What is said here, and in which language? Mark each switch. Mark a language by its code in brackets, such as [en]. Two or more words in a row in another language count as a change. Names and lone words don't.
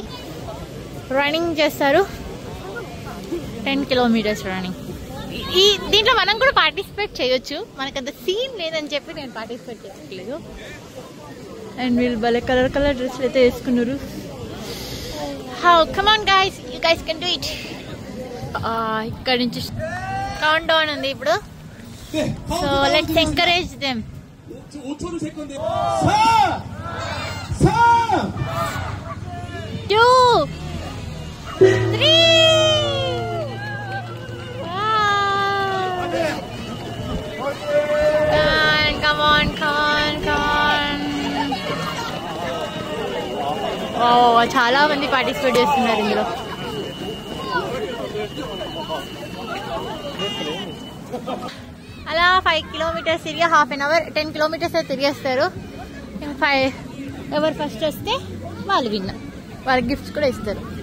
[te] రన్నింగ్ చేస్తారు 10 [en] kilometers running [te] ఈ దీంట్లో మనం కూడా పార్టిసిపేట్ చేయొచ్చు మనకంత సీన్ లేదని చెప్పి నేను పార్టిసిపేట్ చేయట్లేదు అండ్ వీళ్ళు భలే [en] colour dresses [te] అయితే వేసుకున్నారు [en] how come on guys you guys can do it [te] ఇక్కడ నుంచి [en] countdown [te] ఉంది ఇప్పుడు [en] so let's encourage them [ko] 5초를 셀 건데 4 [te] 2 3 [en] come on [te] చాలా మంది పార్టిసిపేట్ చేస్తున్నారు ఇందులో అలా 5 కిలోమీటర్స్ తిరిగి [en] half an hour [te] 10 కిలోమీటర్స్ తిరిగేస్తారు 5 ఎవరు ఫస్ట్ వస్తే వాళ్ళు విన్న వాళ్ళకి గిఫ్ట్స్ కూడా ఇస్తారు